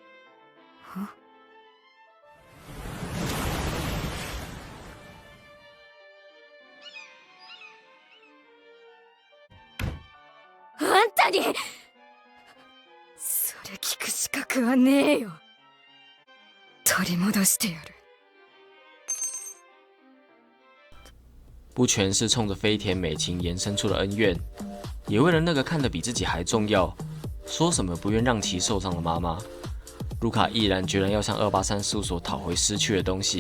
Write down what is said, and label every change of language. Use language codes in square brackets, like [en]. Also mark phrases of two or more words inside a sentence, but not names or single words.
[ja] あんたにそれ聞く資格はねえよ。取り戻してやる。 [zh] 不全是冲着飞田美琴延伸出的恩怨，也为了那个看得比自己还重要，说什么不愿让其受伤的妈妈，卢卡毅然决然要向283事务所讨回失去的东西。